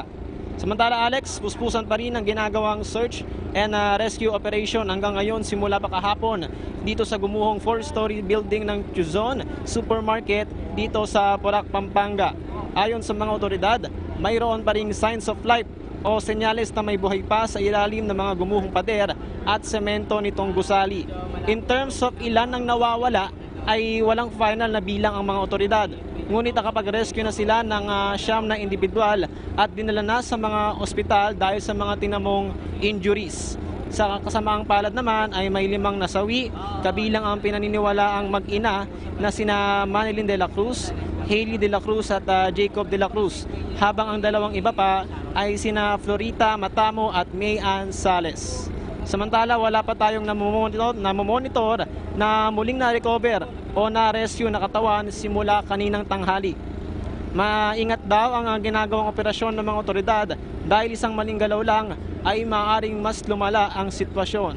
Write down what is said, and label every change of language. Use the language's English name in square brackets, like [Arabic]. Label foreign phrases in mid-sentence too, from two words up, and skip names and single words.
[Filipino] Samantala, Alex, puspusan pa rin ang ginagawang [English] search and rescue operation [Filipino] hanggang ngayon simula pa kahapon dito sa gumuhong [English] 4-story building [Filipino] ng Quezon Supermarket dito sa Porac, Pampanga. Ayon sa mga otoridad, mayroon pa ring [English] signs of life [Filipino] o senyales na may buhay pa sa ilalim ng mga gumuhong pader at semento nitong gusali. [English] In terms of [Filipino] ilan ang nawawala, ay walang final na bilang ang mga otoridad. Ngunit nakapag-rescue na sila ng 9 na individual at dinala na sa mga ospital dahil sa mga tinamong injuries. Sa kasamaang palad naman ay may 5 nasawi, kabilang ang pinaniniwalaang mag-ina na sina Manilyn de la Cruz, Hailey de la Cruz at Jacob de la Cruz, habang ang 2 iba pa ay sina Florita Matamo at May Ann Sales. Samantala, wala pa tayong namomonitor na muling na-recover o na-rescue na katawan simula kaninang tanghali. Maingat daw ang ginagawang operasyon ng mga otoridad dahil isang maling galaw lang ay maaaring mas lumala ang sitwasyon.